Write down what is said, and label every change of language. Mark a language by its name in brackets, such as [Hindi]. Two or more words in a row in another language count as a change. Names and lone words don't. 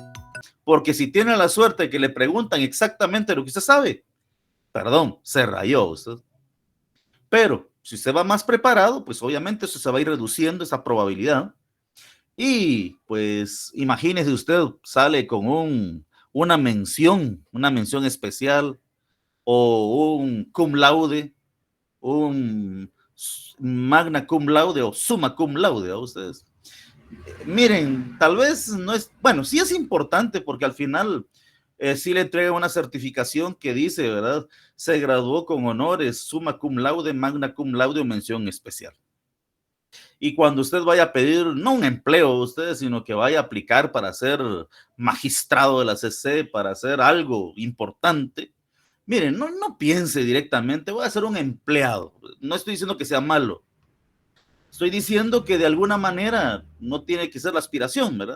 [Spanish] Porque si tiene la suerte de que le preguntan exactamente lo que usted sabe, perdón, se rayó usted. Pero si usted va más preparado, pues obviamente eso se va a ir reduciendo esa probabilidad. Y pues imagínese usted, sale con una mención especial o un [Latin] cum laude, [Spanish] un [Latin] magna cum laude [Spanish] o [Latin] summa cum laude [Spanish] a ustedes. Miren, tal vez no es, bueno, sí es importante porque al final sí le entrega una certificación que dice, ¿verdad? Se graduó con honores, [Latin] summa cum laude, magna cum laude [Spanish] o mención especial. Y cuando usted vaya a pedir, no un empleo usted, sino que vaya a aplicar para ser magistrado de la CC, para hacer algo importante, miren, no piense directamente, voy a ser un empleado. No estoy diciendo que sea malo. Estoy diciendo que de alguna manera no tiene que ser la aspiración, ¿verdad?